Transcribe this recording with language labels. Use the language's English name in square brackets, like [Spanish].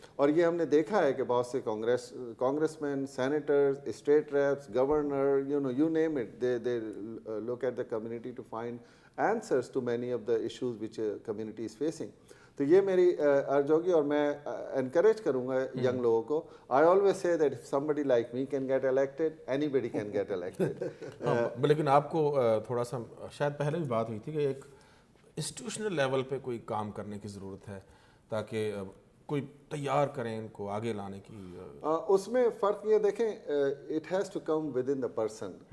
[Urdu] اور یہ ہم نے دیکھا ہے کہ بہت سے [English] Congressman, senators, state reps, governor, you name it, they look at the community to find answers to many of the issues which community is facing. [Urdu] تو یہ میری ارج ہوگی, اور میں انکریج کروں گا ینگ لوگوں کو. [English] I always say that if somebody like me can get elected, anybody can get elected. [Urdu] لیکن آپ کو تھوڑا سا شاید پہلے بھی بات ہوئی تھی کہ ایک انسٹیٹیوشنل لیول پہ کوئی کام کرنے کی ضرورت ہے تاکہ کوئی تیار کریں ان کو آگے لانے کی. اس میں فرق یہ دیکھیں, [English] It has to come within the person.